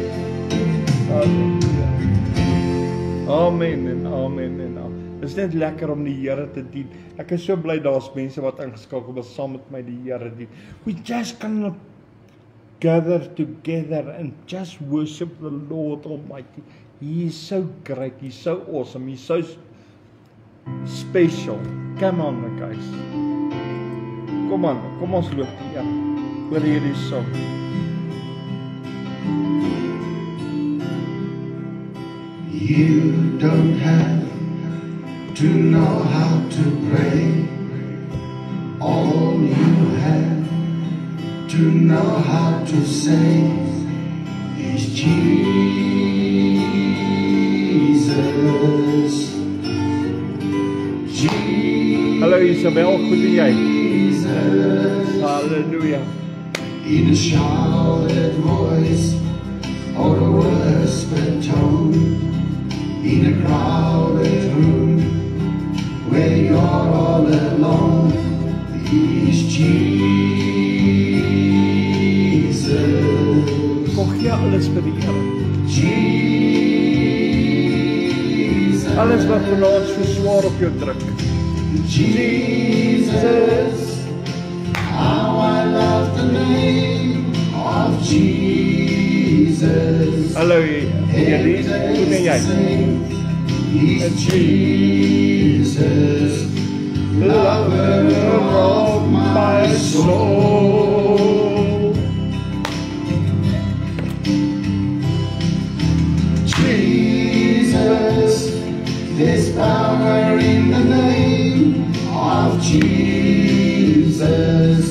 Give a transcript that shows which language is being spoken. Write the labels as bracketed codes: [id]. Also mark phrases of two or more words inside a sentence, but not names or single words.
[af] Hallelujah. Amen en amen en amen. Dit is net lekker om die Here te dien. Ek is so bly daar's mense wat ingeskakel is saam met my die Here dien. [en] We just cannot gather together and just worship the Lord Almighty. He is so great, he's so awesome, he's so special. Come on, guys. [af] Kom ons loop die Here oor hierdie song. [en] You don't have to know how to pray. All you have to know how to say is Jesus. Jesus. [af] Isabel, goed en jy? [en] Jesus, Halleluja. in a shouted voice or a whispered tone, in a crowded room where you're all alone, is Jesus. [af] Kom gee alles vir die Here. [en] Jesus, [af] Alles wat vanaand so swaar op jou druk. [en] Jesus, how I love the name of Jesus. [af] Hallo, Elise, goed en jy? [en] He's Jesus, lover of my soul. Jesus, there's power in the name of Jesus.